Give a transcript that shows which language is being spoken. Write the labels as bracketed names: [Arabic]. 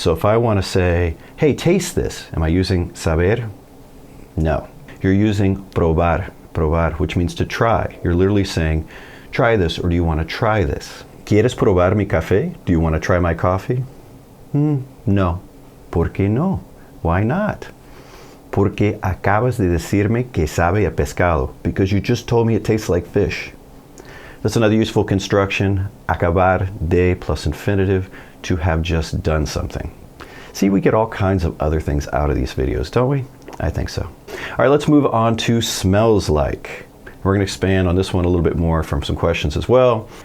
[English] So if I want to say, hey, taste this, am I using saber? No. You're using probar. Probar, which means to try. You're literally saying, try this, or do you want to try this? [Spanish] ¿Quieres probar mi café? [English] Do you want to try my coffee? [Spanish] No. ¿Por qué no? [English] Why not? [Spanish] Porque acabas de decirme que sabe a pescado. [English] Because you just told me it tastes like fish. That's another useful construction. Acabar de plus infinitive, to have just done something. See, we get all kinds of other things out of these videos, don't we? I think so. All right, let's move on to smells like. We're going to expand on this one a little bit more from some questions as well.